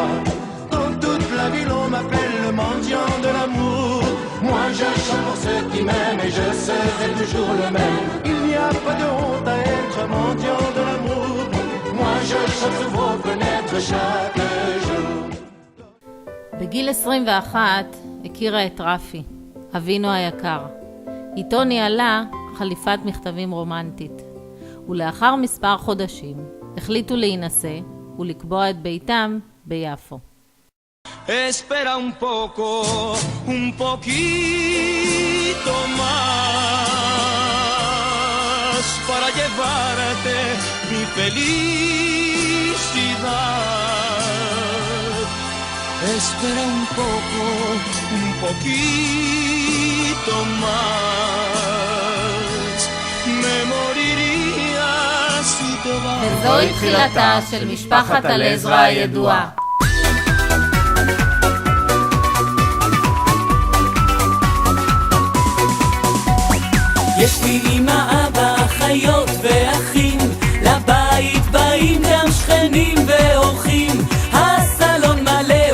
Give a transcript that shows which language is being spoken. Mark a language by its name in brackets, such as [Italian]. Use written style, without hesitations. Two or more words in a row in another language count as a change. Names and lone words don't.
[French] Dans toute la ville, on m'appelle le mendiant de l'amour. Moi, je chante pour ceux qui m'aiment et je serai toujours le même. Il n'y a pas de honte à être mendiant de l'amour. Moi, je chante sous vos fenêtres chaque jour. [Hebrew] בגיל 21 הכירה את רפי, אבינו היקר. איתו ניהלה חליפת מכתבים רומנטית, ולאחר מספר חודשים החליטו להינשא ולקבוע את ביתם ביפו. [Spanish] Espera un poquito más para llevarte mi felicidad. Espera un poquito más. Me moriría si te vas. [Hebrew] וזוהי תחילתה של משפחת אלעזרא הידועה. יש לי אמא, אבא, אחיות ואחים, לבית באים גם שכנים ואורחים, הסלון מלא